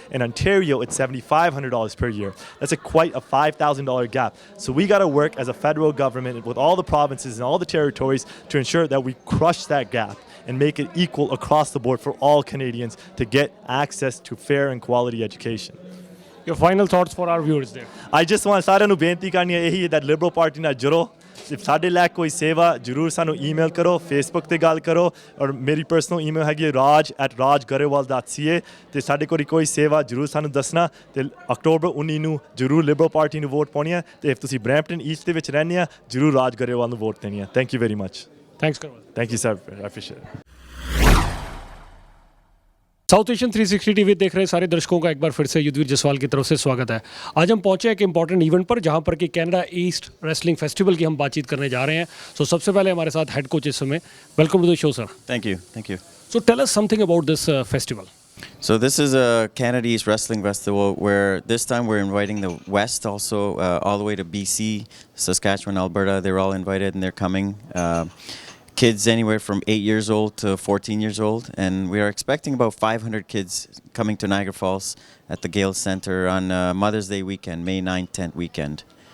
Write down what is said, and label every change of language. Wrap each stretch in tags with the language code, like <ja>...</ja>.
<en>In Ontario, it's $7,500 per year. That's quite a $5,000 gap. So we got to work as a federal government with all the provinces and all the territories to ensure that we crush that gap and make it equal across the board for all Canadians to get access to fair and quality education. Your final thoughts for our viewers there? I just want</en> <pa>ਸਾਰਿਆਂ ਨੂੰ ਬੇਨਤੀ ਕਰਨੀ ਹੈ ਇਹੀ that Liberal Party ਨਾਲ ਜੁੜੋ ਸਾਡੇ ਲਈ ਕੋਈ ਸੇਵਾ ਜ਼ਰੂਰ ਸਾਨੂੰ ਈਮੇਲ ਕਰੋ ਫੇਸਬੁੱਕ ਤੇ ਗੱਲ ਕਰੋ ਔਰ ਮੇਰੀ ਪਰਸਨਲ ਈਮੇਲ ਹੈਗੀ raj@rajgarewal.ca ਤੇ ਸਾਡੇ ਕੋਲ ਕੋਈ ਸੇਵਾ ਜ਼ਰੂਰ ਸਾਨੂੰ ਦੱਸਣਾ ਤੇ ਅਕਤੂਬਰ 19 ਨੂੰ ਜ਼ਰੂਰ Liberal Party ਨੂੰ ਵੋਟ ਪਾਉਣੀ ਹੈ ਤੇ ਤੁਸੀਂ ਬ੍ਰੈਂਪਟਨ ਈਸਟ ਦੇ ਵਿੱਚ ਰਹਿੰਦੇ ਆ ਜ਼ਰੂਰ ਰਾਜ ਗਰੇਵਾਲ ਨੂੰ ਵੋਟ ਦੇਣੀ ਹੈ</pa> <en>Thank you very much Thanks Karewal. Thank you sir, I appreciate it.</en> <hi>South Asian 360 TV देख रहे सारे दर्शकों का एक बार फिर से युद्धवीर जसवाल की तरफ से स्वागत है। आज हम पहुंचे एक इंपॉर्टेंट इवेंट पर जहां पर कि कनाडा ईस्ट रेसलिंग फेस्टिवल की हम बातचीत करने जा रहे हैं। सो सबसे पहले हमारे साथ हेड कोच इस समय,</hi> <en>Welcome to the show sir. Thank you. So tell us something about this festival. So this is a Canada East Wrestling Festival where this time we're inviting the West also, all the way to BC, Saskatchewan, Alberta. They're all invited and they're coming. Kids anywhere from 8 years old to 14 years old, and we are expecting about 500 kids coming to Niagara Falls at the Gale Centre on Mother's Day weekend, May 9th, 10th weekend.</en>